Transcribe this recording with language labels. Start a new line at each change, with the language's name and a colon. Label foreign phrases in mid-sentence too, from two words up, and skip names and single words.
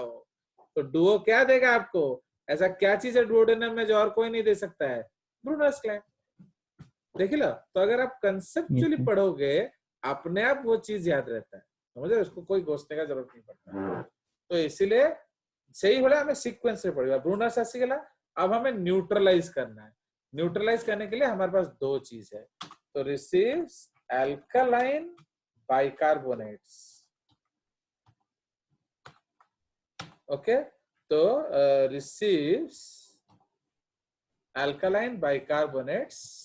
Hindi: तो डुओ क्या देगा आपको? ऐसा क्या चीज है डुओडेनम में जो और कोई नहीं दे सकता है? ब्रूनस ग्लैंड. देख लो. तो अगर आप कंसेप्चुअली पढ़ोगे अपने आप वो चीज याद रहता है. समझे? उसको कोई घोषणे का जरूरत नहीं पड़ता. तो इसीलिए
Odia: ସେଇ ଭଳିଆ ଆମେ ସିक्वेंस ରେ पढ़िबा ब्रूनस ଆସିଗଲା।
Hindi: अब हमें न्यूट्रलाइज करना है। न्यूट्रलाइज करने के लिए हमारे पास दो चीज है, तो
English: receives alkaline bicarbonates.
Hindi: ओके, तो
English: receives alkaline bicarbonates.